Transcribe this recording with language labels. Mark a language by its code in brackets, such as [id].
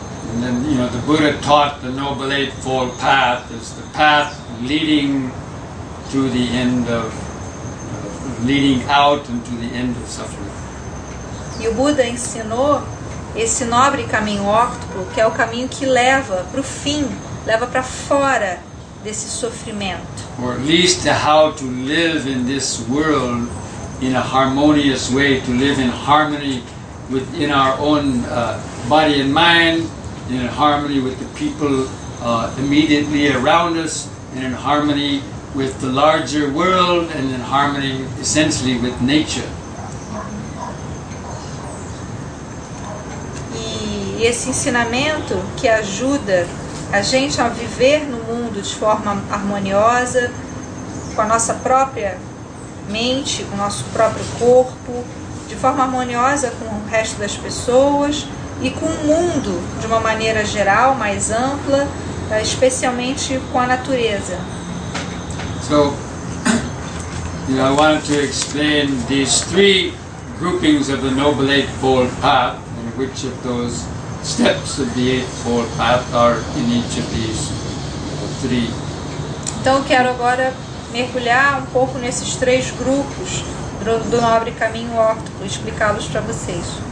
[en] And then, the Buddha taught the Noble Eightfold Path is the path leading to the end of, leading out and to the end of suffering. [pt] E o Buda ensinou esse nobre caminho óctuplo, que é o caminho que leva para o fim, leva para fora desse sofrimento. [en] Or at least how to live in this world in a harmonious way, to live in harmony within our own body and mind, in harmony with the people immediately around us, and in harmony with the larger world, and in harmony essentially with nature. [pt] E esse ensinamento que ajuda a gente a viver no mundo de forma harmoniosa, com a nossa própria mente, com o nosso próprio corpo, de forma harmoniosa com o resto das pessoas e com o mundo de uma maneira geral, mais ampla, especialmente com a natureza. [en] So, I wanted to explain these three groupings of the Noble Eightfold Path, and which of those steps of the Eightfold Path are in each of these three. [pt] Então eu quero agora mergulhar um pouco nesses três grupos do nobre caminho óctuplo, explicá-los para vocês.